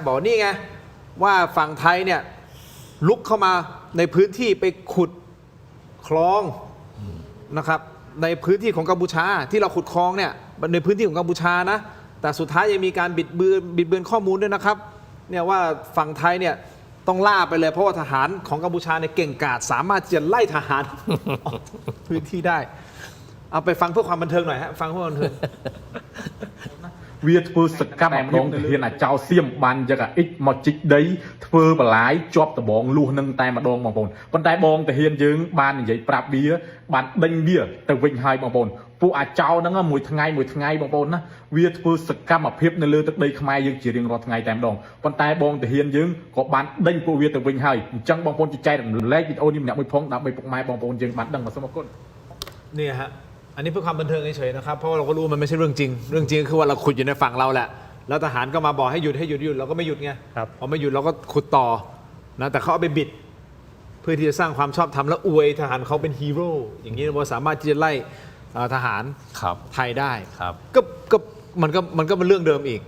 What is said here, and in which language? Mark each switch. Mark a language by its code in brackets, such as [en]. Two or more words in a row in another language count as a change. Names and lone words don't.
[th] บอกนี่ไงว่าฝั่งไทยเนี่ยลุกเข้ามาในพื้นที่ไปขุดคลองนะครับในพื้นที่ของกัมพูชาที่เราขุดคลองเนี่ยในพื้นที่ของกัมพูชานะแต่สุดท้ายยังมีการบิดเบือนข้อมูลด้วยนะครับเนี่ยว่าฝั่งไทยเนี่ยต้องล่าไปเลยเพราะว่าทหารของกัมพูชาเนี่ยเก่งกาจสามารถจะไล่ทหาร พื้นที่ได้เอาไปฟังเพื่อความบันเทิงหน่อยฮะฟังเพื่อความบันเทิง [km] វាធ្វើសកម្មម្ដងទៅហ៊ានអាចោសៀមបានយកអាអ៊ិចមកជីកដីធ្វើបន្លាយជាប់ដបងលួសនឹងតែម្ដងបងប្អូនប៉ុន្តែបងតាហ៊ានយើងបាននិយាយប្រាប់វាបានដេញវាទៅវិញហើយបងប្អូនពួកអាចោហ្នឹងមួយថ្ងៃបងប្អូនណាវាធ្វើសកម្មភាពនៅលើទឹកដីខ្មែរយើងជារៀងរាល់ថ្ងៃតែម្ដងប៉ុន្តែបងតាហ៊ានយើងក៏បានដេញពួកវាទៅវិញហើយអញ្ចឹងបងប្អូនចែករំលែកវីដេអូនេះម្នាក់មួយផងដើម្បីពុកម៉ែបងប្អូនយើងបានដឹងសូមអរគុណ [th] เนี่ยฮะอันนี้เพื่อความบันเทิงเฉยๆนะครับเพราะเราก็รู้มันไม่ใช่เรื่องจริงเรื่องจริงคือว่าเราขุดอยู่ในฝั่งเราแหละแล้วทหารก็มาบอกให้หยุดเราก็ไม่หยุดไงพอไม่หยุดเราก็ขุดต่อนะแต่เขาเอาไปบิดเพื่อที่จะสร้างความชอบธรรมและอวยทหารเขาเป็นฮีโร่อย่างนี้เราสามารถที่จะไล่ทหารไทยได้ก็มันก็เป็นเรื่องเดิมอีก